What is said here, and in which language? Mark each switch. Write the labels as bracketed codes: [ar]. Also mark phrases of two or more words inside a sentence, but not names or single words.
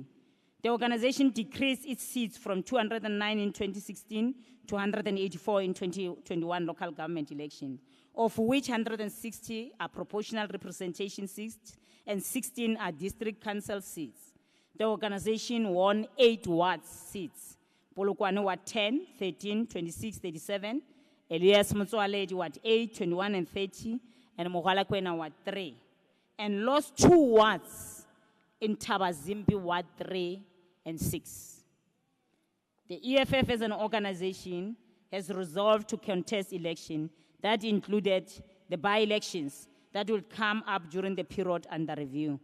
[en] The organization decreased its seats from 209 in 2016 to 184 in 2021 local government election, of which 160 are proportional representation seats and 16 are district council seats. The organization won 8 ward seats. Polokwane ward 10, 13, 26, 37. Elias Motsoaledi ward 8, 21 and 30. And Mogalakwena ward 3. And lost 2 wards in Tabazimbi ward 3 and 6. The EFF as an organization has resolved to contest election that included the by-elections that will come up during the period under review.